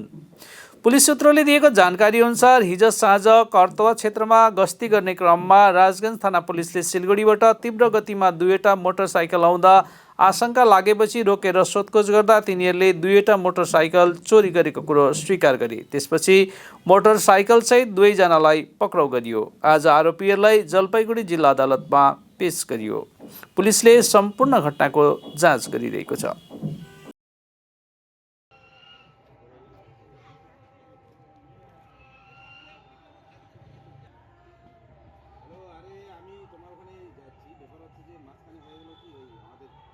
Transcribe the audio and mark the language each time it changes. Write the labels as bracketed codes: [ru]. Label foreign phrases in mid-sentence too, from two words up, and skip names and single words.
[ne] पुलिस सूत्रले दिएको जानकारी अनुसार हिज साँझ कर्तवा क्षेत्रमा गस्ती गर्ने क्रममा राजगञ्ज थाना पुलिसले सिलगढीबाट तीव्र गतिमा दुईवटा मोटरसाइकल आउँदा आशंका लागेपछि रोकेर सोधखोज गर्दा तिनीहरूले दुईवटा मोटरसाइकल चोरी गरेको कुरो स्वीकार गरे। त्यसपछि मोटरसाइकलसहित दुवैजनालाई पक्राउ गरियो। आज आरोपीहरूलाई जलपाइगुडी जिल्ला अदालतमा पेश गरियो। पुलिसले सम्पूर्ण घटनाको जाँच गरिरहेको छ। [bn] আরে আমি তোমার ওখানে যাচ্ছি, ব্যাপার হচ্ছে যে মাঝখানে হয়ে গেল কি ওই আমাদের